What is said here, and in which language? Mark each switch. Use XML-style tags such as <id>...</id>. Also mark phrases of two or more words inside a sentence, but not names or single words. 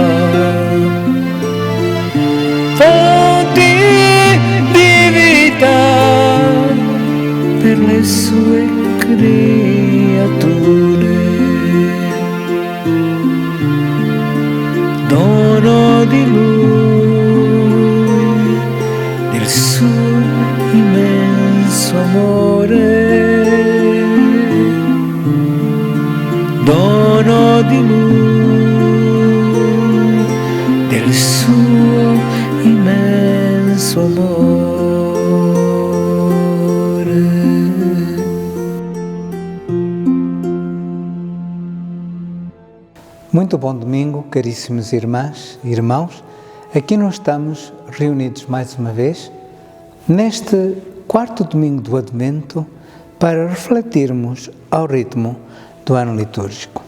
<it>Per le sue creature, dono di Lui, del suo immenso amore, dono di Lui, del suo immenso amore.</it> <pt>Muito bom domingo, caríssimos irmãs e irmãos. Aqui nós estamos reunidos mais uma vez, neste quarto domingo do Advento, para refletirmos ao ritmo do ano litúrgico.</pt>